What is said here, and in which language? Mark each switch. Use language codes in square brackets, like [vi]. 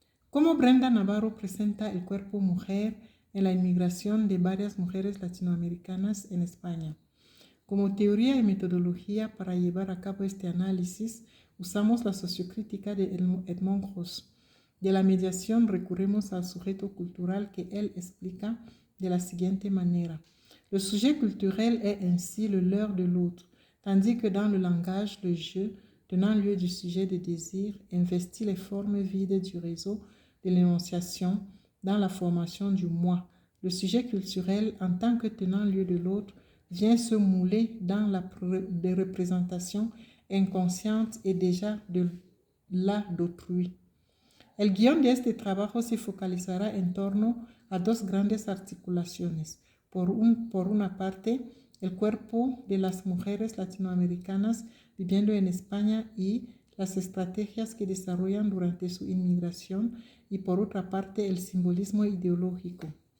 [es] ¿Cómo Brenda Navarro presenta el cuerpo mujer en la inmigración de varias mujeres latinoamericanas en España? Como teoría y metodología para llevar a cabo este análisis, usamos la sociocrítica de Edmond Ross. De la mediación recurrimos al sujeto cultural que él explica de la siguiente manera. [fr] Le sujet culturel est ainsi le leurre de l'autre, tandis que dans le langage, le jeu, tenant lieu du sujet de désir, investit les formes vides du réseau de l'énonciation dans la formation du moi. Le sujet culturel, en tant que tenant lieu de l'autre, vient se mouler dans des representations inconscientes et déjà de la d'autrui. [es] El guión de este trabajo se focalizará en torno a dos grandes articulaciones. Por una parte, el cuerpo de las mujeres latinoamericanas viviendo en España y las estrategias que desarrollan durante su inmigración, y por otra parte, el simbolismo ideológico.